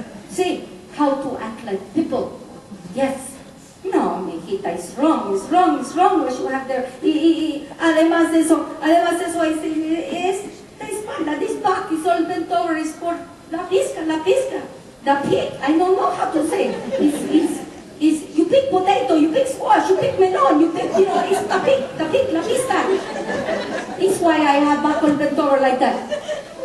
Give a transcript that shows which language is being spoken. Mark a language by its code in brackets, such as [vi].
[en] Sí, how to act like people. Yes. No, mijita, it's wrong what you have there. [es] Y además de eso, es la espalda, [en] this back is all bent over, [es] is por la pizca. [en] The pig, I don't know how to say it. You pick potato, you pick squash, you pick melon, you pick, it's the pig, [es] la pizca. [en] It's why I have buckle bent over like that.